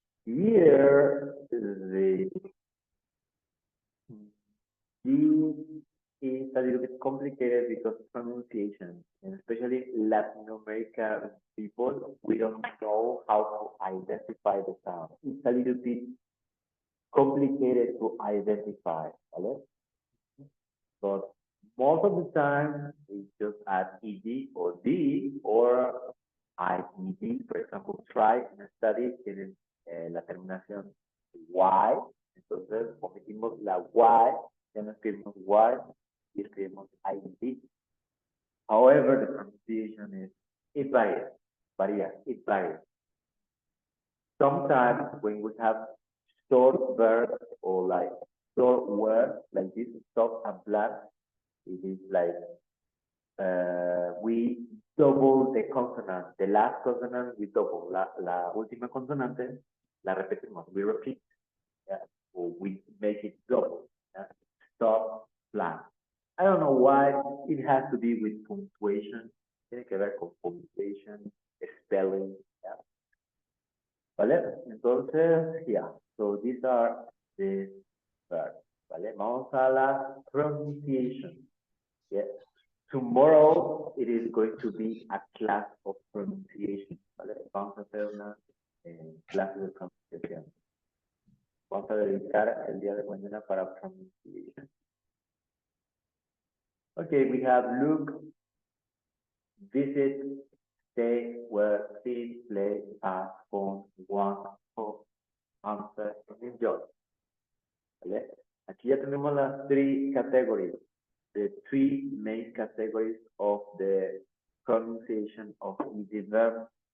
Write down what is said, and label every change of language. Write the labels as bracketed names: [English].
[English] Here, the G is a little bit complicated because of pronunciation, and especially Latin American people, we don't know how to identify the sound. It's a little bit complicated to identify, ¿vale? But most of the time, we just add ed or d or ied. For example, try and study [Spanish] tienen la terminación y, entonces omitimos la y, ya no escribimos y, y escribimos id. [English] However, the pronunciation is, it varies, it varies. Sometimes when we have short verbs or like short words like this, stop and plan, it is like we double the consonant. The last consonant we double. [Spanish] La última consonante la repetimos. [English] We repeat. Yeah? Or we make it double. Yeah? Stop, plan. I don't know why it has to be with punctuation. [Spanish] Tiene que ver con punctuation, spelling. Yeah? ¿Vale? Entonces, [English] yeah. So these are the verbs. ¿Vale? [Spanish] Vamos a la pronunciation. Yeah. [English] Tomorrow it is going to be a class of pronunciation. [Spanish] ¿Vale? Vamos a hacer una clase de pronunciación. Vamos a dedicar el día de mañana para pronunciation. [English] Okay, we have look, visit, stay, work, see, play, ask, phone, want, hope, answer, and enjoy. [Spanish] ¿Vale? Aquí ya tenemos las [English] three categories. The three main categories of the pronunciation of the verb.